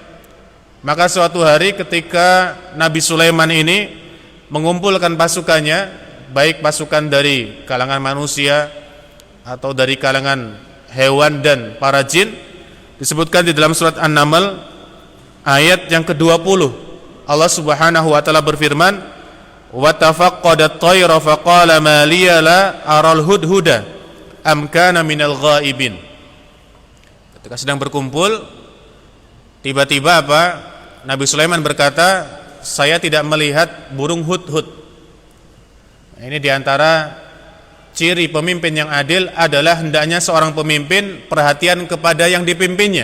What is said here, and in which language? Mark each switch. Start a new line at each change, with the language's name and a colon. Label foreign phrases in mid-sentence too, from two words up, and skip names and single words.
Indonesian: Maka suatu hari ketika Nabi Sulaiman ini mengumpulkan pasukannya, baik pasukan dari kalangan manusia atau dari kalangan hewan dan para jin. Disebutkan di dalam surat An-Naml ayat yang ke-20, Allah
Arabic: سبحانه وتعالى
Indonesian: berfirman,
Arabic: "وتفقد الطير فقال ما لي لا أرى الهدهد أم كان من الغائبين."
Indonesian: Ketika sedang berkumpul, tiba-tiba Nabi Sulaiman berkata, "Saya tidak melihat burung hudhud." Nah, ini diantara ciri pemimpin yang adil adalah hendaknya seorang pemimpin perhatian kepada yang dipimpinnya.